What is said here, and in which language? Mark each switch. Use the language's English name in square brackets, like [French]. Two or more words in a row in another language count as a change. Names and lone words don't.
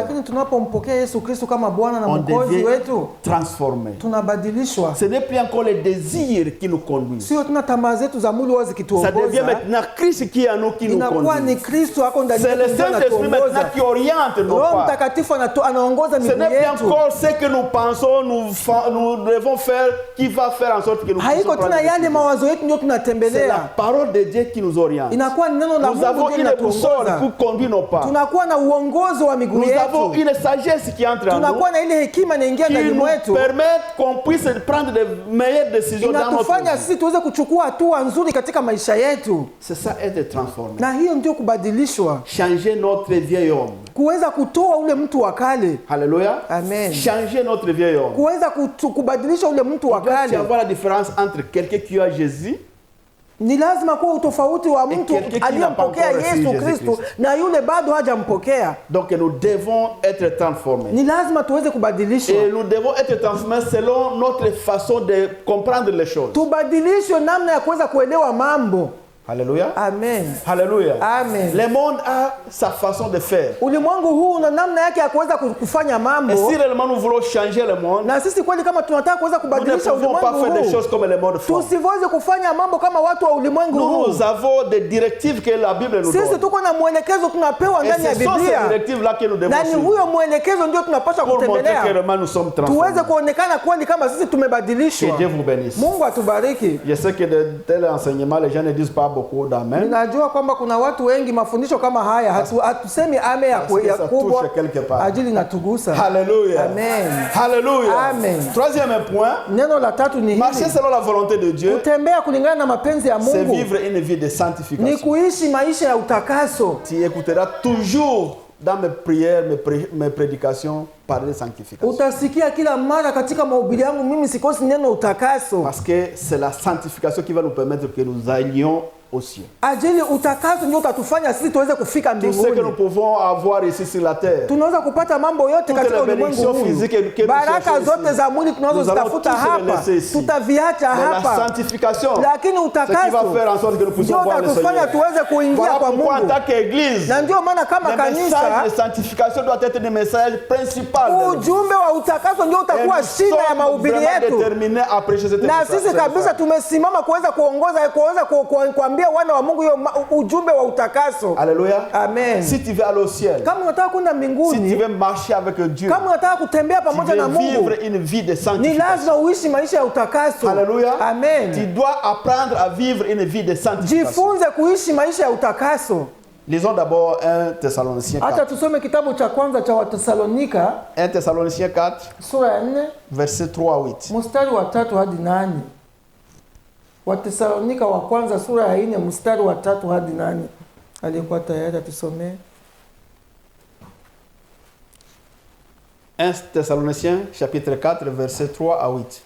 [Swahili] lakini tunapompokea Yesu Kristo kama Bwana na Mwokozi wetu, [French] transformé. [Swahili] Tunabadilishwa. [French] Ce n'est plus encore les désirs qui nous conduisent. [Swahili] Sio tuna tamaa zetu za mwili wazi kituongoza. [French] Ça devient maintenant Christ qui est en nous qui nous conduit. [Swahili] Inakuwa ni Kristo ako ndani yetu. [French] C'est le Saint-Esprit maintenant qui oriente nos pas. [Swahili] Roho Mtakatifu anaongoza miguu yetu. [French] Ce n'est plus encore ce que nous pensons, nous devons faire qui va faire en sorte que nous [Swahili] haiko tena yale mawazo yetu ndio tunatembelea. [French] C'est la parole de Dieu qui nous oriente. [Swahili] Inakuwa ni neno la Mungu [French] nous avons une boussole pour conduire nos pas. [Swahili] Tunakuwa na uongozo wa miguu yetu. [French] Nous avons une sagesse qui entre en nous. [Swahili] Tunakuwa na ile hekima inaingia ndani mwetu. [French] Qui nous permet qu'on puisse prendre de meilleures décisions dans notre vie. [Swahili] Inatufanya sisi tuweze kuchukua hatua nzuri katika maisha yetu. [French] C'est ça être transformé. [Swahili] Na hiyo ndio kubadilishwa. [French] Changer notre vieil homme. [Swahili] Kuweza kutoa ule mtu wa kale. [French] Alléluia. Amen. Changer notre vieil homme. [Swahili] Kuweza kubadilisha ule mtu wa kale. [French] Il doit y avoir la différence entre quelqu'un qui a Jésus. [Swahili] Ni lazima kuwa utofauti wa mtu aliyempokea Yesu Kristo na yule bado hajampokea. [French] Donc nous devons être transformés. [Swahili] Ni lazima tuweze kubadilishwa. [French] Et nous devons être transformés selon notre façon de comprendre les choses. [Swahili] Tubadilishwe namna ya kuweza kuelewa mambo. [French] Alléluia. Amen. Alléluia. Amen. Le monde a sa façon de faire. [Swahili] Ulimwengu huu una namna yake ya kuweza kufanya mambo. [French] Et si réellement nous voulons changer le monde, [Swahili] na sisi kweli kama tunataka kuweza kubadilisha ulimwengu huu, [French] nous ne pouvons pas faire des choses comme le monde fait. [Swahili] Tusiweze kufanya mambo kama watu wa ulimwengu huu. [French] Nous avons des directives que la Bible nous donne. [Swahili] Sisi tuko na mwelekezo tunapewa ndani ya Biblia. [French] Et ce sont ces directives là que nous devons suivre. [Swahili] Na ni huyo mwelekezo ndio tunapaswa kutembelea. [French] Pour montrer que nous sommes transformés. [Swahili] Tuweze kuonekana kweli kama sisi tumebadilishwa. [French] Que Dieu vous bénisse. [Swahili] Mungu atubariki. [French] Je sais que de tels enseignements les gens ne disent pas beaucoup d'amen. [Swahili] Ninajua kwamba kuna watu wengi mafundisho kama haya hatusemi ame ya kubwa ajili natugusa. [French] Alléluia. Amen. Alléluia. Amen. Troisième point. [Swahili] Neno la tatu ni [French] marcher [Swahili] hili. [French] selon la volonté de Dieu. [Swahili] Kutembea kulingana na mapenzi ya [French] C'est [Swahili] Mungu. [French] vivre une vie de sanctification. [Swahili] Ni kuishi maisha ya utakaso. [French] Tu écouteras toujours dans mes prières, mes prédications, parler de sanctification. [Swahili] Utasikia kila mara katika mahubiri yangu mimi sikosi neno utakaso. [French] Parce que c'est la sanctification qui va nous permettre que nous allions aux cieux. [Swahili] Ajili utakaso ndio utatufanya sisi tuweze kufika [French] Tout ce que nous [Swahili] mbinguni. [French] pouvons avoir ici sur la terre. [Swahili] Tunaweza kupata mambo yote katika ulimwengu huu. Baraka zote za mwili tunaweza zitafuta hapa. Tutaviacha [French] Mais la [Swahili] hapa. [French] sanctification, [Swahili] Lakini [French] ce qui va [Swahili] utakaso [French] faire en sorte que nous puissions voir le [Swahili] utatufanya [French] Seigneur. [Swahili] tuweze kuingia [French] Voilà [Swahili] kwa [French] pourquoi en [Swahili] Mungu. [French] tant qu'église, [Swahili] Na ndio maana kama [French] le message [Swahili] kanisa [French] de sanctification doit être le message principal. [Swahili] ujumbe wa utakaso ndio utakuwa shida ya mahubiri yetu. [French] Déterminés à prêcher cette [Swahili] Na sisi kabisa tumesimama kuweza kuambia wana wa Mungu hiyo ujumbe wa utakaso. [French] Alléluia. Amen. Si tu veux aller au ciel, [Swahili] Kama unataka kwenda [French] si tu [Swahili] mbinguni, [French] veux marcher avec Dieu, [Swahili] kama unataka kutembea [French] tu [Swahili] pamoja na [French] veux [Swahili] Mungu, [French] vivre une vie de [Swahili] ni [French] sanctification. [Swahili] lazima uishi maisha ya utakaso. [French] Alléluia. Tu Amen. dois apprendre à vivre une vie de sanctification. [Swahili] Jifunze kuishi maisha ya utakaso. [French] Lisons d'abord 1 Thessaloniciens 4. [Swahili] Hata tusome kitabu cha kwanza cha Watesalonika [French] 1 Thessaloniciens 4, [Swahili] sura ya 4 [French] verset 3 à 8. [Swahili] mstari wa 3 hadi 8. Watesalonika wa kwanza sura ya 4 mstari wa 3 hadi 8. Aliyekuwa tayari tusomee. [French] 1 Thessaloniciens chapitre 4, verset 3 à 8.